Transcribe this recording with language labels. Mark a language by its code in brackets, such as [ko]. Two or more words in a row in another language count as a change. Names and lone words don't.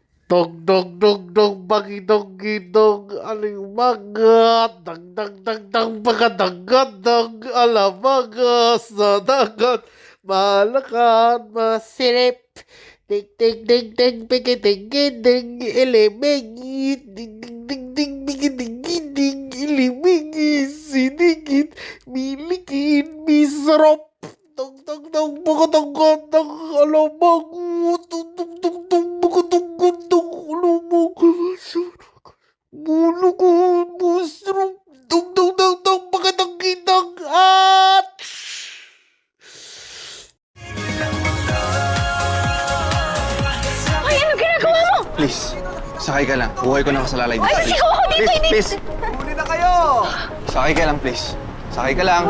[tl] Dog, dog, dog, dog, bagidog, gidog, alimaga, dag, dag, dag, dag, bagadagat, dag, alamaga, sa dagat, malakan, masilip, dig, dig, dig, dig, bigidig, gidig, ilimigit, dig, dig, dig, dig, bigidig, gidig, ilimigit, sinigit, milikit, misarap, dog, dog, dog, bagadagad, dag, alamaga, dug, dug, dug, dug, bagadagad, dag, alamaga, bulukod, musrap, dug, dug, dug, dug, bagadagidang, at... Ay, ano ginagawa mo? Please, sakay ka lang. Buhay ko na kasalalay dito. Ay, Please. sigaw ako dito, Please, hindi. please. Huli na kayo! Sakay ka lang, please. Sakay ka lang.